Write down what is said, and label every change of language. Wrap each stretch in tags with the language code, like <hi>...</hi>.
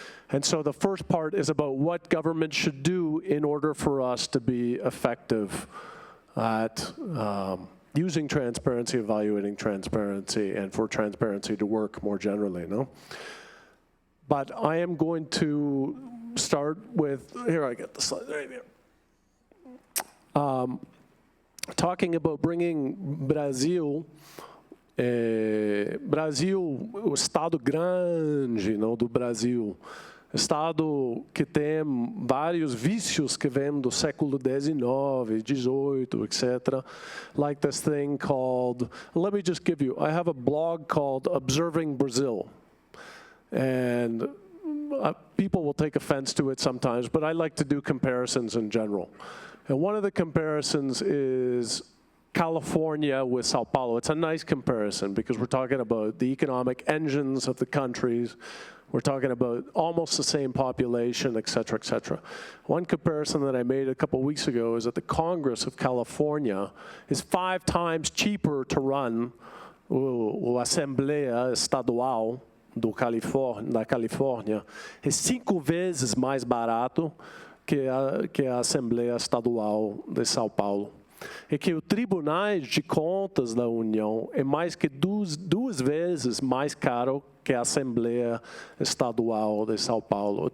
<en>And so the first part is about what government should do in order for us to be effective at using transparency, evaluating transparency, and for transparency to work more generally, no? But I am going to start with, here I get the slide, right here. Talking about bringing</en> <pt>Brasil, o estado grande, não, do Brasil, estado que tem vários vícios que vêm do século XIX, XVIII, etc.</pt> <en>Like this thing called, let me just give you, I have a blog called Observing Brazil. And people will take offense to it sometimes, but I like to do comparisons in general. And one of the comparisons is California with Sao Paulo. It's a nice comparison because we're talking about the economic engines of the countries. We're talking about almost the same population, et cetera, et cetera. One comparison that I made a couple weeks ago is that the Congress of California is 5 times cheaper to run</en> <pt>o Assembleia Estadual da Califórnia. É 5 vezes mais barato que a Assembleia Estadual de São Paulo. E que o Tribunal de Contas da União é mais que duas vezes mais caro que a Assembleia Estadual de São Paulo.</pt>